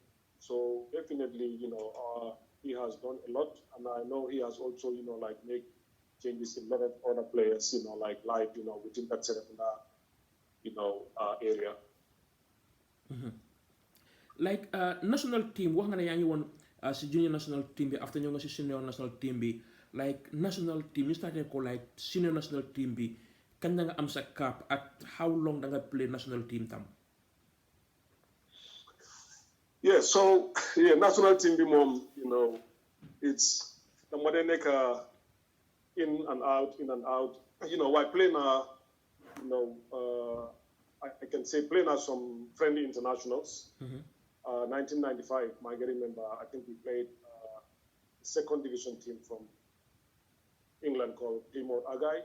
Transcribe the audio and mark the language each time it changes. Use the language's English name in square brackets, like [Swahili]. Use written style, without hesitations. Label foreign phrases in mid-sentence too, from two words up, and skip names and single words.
[English] So definitely, he has done a lot, and I know he has also, made changes in a lot of other players, within that Serekunda, area. Like national team, [Wolof] wax nga ne yaa ngi woon si [English] junior national team [Wolof] bi after ñëw nga si [English] senior national team [Wolof] bi, [English] like national team [Wolof] ñu starté ko [English] like senior national team [Wolof] bi kañ da nga am sa cap ak [English] how long [Wolof] da nga [English] play national team [Wolof] tam. [English] Yeah, so national team [Wolof] bi moom, [English] it's [Wolof] dama dee nekk [English] in and out. Why play now, I can say play now some friendly internationals. 1995, I can remember, I think we played second division team from England called Plymouth Argyle.